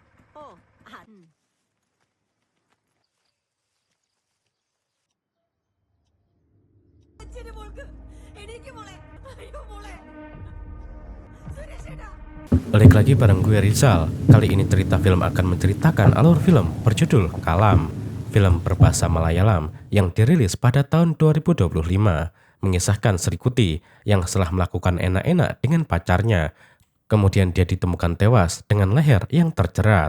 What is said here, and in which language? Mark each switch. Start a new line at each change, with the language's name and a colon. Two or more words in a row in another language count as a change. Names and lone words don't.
Malayalam: Oh, അച്ഛന് മോൾക്ക് എനിക്ക് മോളെ അയ്യോ മോളെ സുരേഷേട്ടാ.
Indonesian: Balik lagi bareng gue Rizal. Kali ini cerita film akan menceritakan alur film berjudul Kalam. Film berbahasa Malayalam yang dirilis pada tahun 2025 mengisahkan Sri Kuti yang setelah melakukan enak-enak dengan pacarnya, kemudian dia ditemukan tewas dengan leher yang terjerat.